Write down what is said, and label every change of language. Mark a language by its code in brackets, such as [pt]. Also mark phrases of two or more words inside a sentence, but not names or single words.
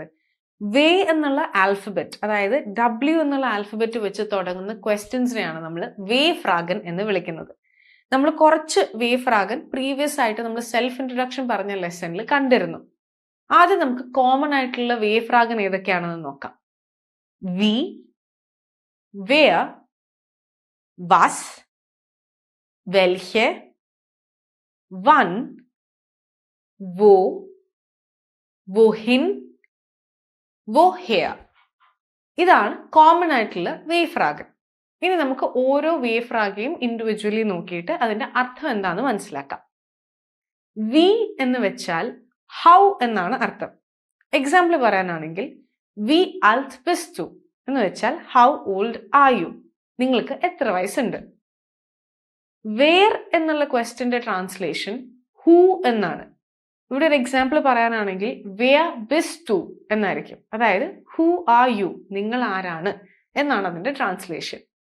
[ml] വേ എന്നുള്ള ആൽഫബറ്റ് അതായത് W എന്നുള്ള ആൽഫബറ്റ് വെച്ച് തുടങ്ങുന്ന ക്വസ്റ്റ്യൻസിനെയാണ് നമ്മൾ [de] W Fragen [ml] എന്ന് വിളിക്കുന്നത്. നമ്മൾ കുറച്ച് [de] W Fragen [ml] പ്രീവിയസ് ആയിട്ട് നമ്മൾ [en] self introduction [ml] പറഞ്ഞ ലെസണിൽ കണ്ടിരുന്നു. ആദ്യം നമുക്ക് കോമൺ ആയിട്ടുള്ള [de] W Fragen [ml] ഏതൊക്കെയാണെന്ന് നോക്കാം. [de] Wie, wer, was, welche, wann, wo, wohin, woher. [ml] ഇതാണ് കോമൺ ആയിട്ടുള്ള [de] W Fragen. [ml] ഇനി നമുക്ക് ഓരോ [de] W Frage [ml] ഇൻഡിവിജ്വലി നോക്കിയിട്ട് അതിന്റെ അർത്ഥം എന്താണെന്ന് മനസ്സിലാക്കാം. വി എന്ന് വെച്ചാൽ ഹൗ എന്നാണ് അർത്ഥം. എക്സാമ്പിൾ പറയാനാണെങ്കിൽ [de] Wie alt bist du [ml] എന്ന് വെച്ചാൽ [en] How old are you, [ml] നിങ്ങൾക്ക് എത്ര വയസ്സുണ്ട്. വേർ എന്നുള്ള [en] question's translation [ml] ഹൂ എന്നാണ്. ഇവിടെ ഒരു എക്സാമ്പിൾ പറയാനാണെങ്കിൽ [de] Wer bist du [ml] എന്നായിരിക്കും. അതായത് [en] Who are you, [ml] നിങ്ങൾ ആരാണ് എന്നാണ് അതിന്റെ ട്രാൻസ്ലേഷൻ.